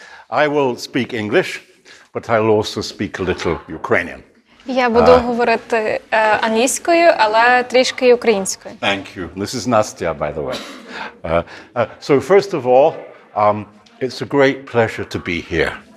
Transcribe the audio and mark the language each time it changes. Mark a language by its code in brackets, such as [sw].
[en] I will speak English, but I'll also speak a little Ukrainian. [uk] Я буду говорити англійською, але трішки українською. [en] Thank you. This is Nastya, by the way. So first of all, it's a great pleasure to be here.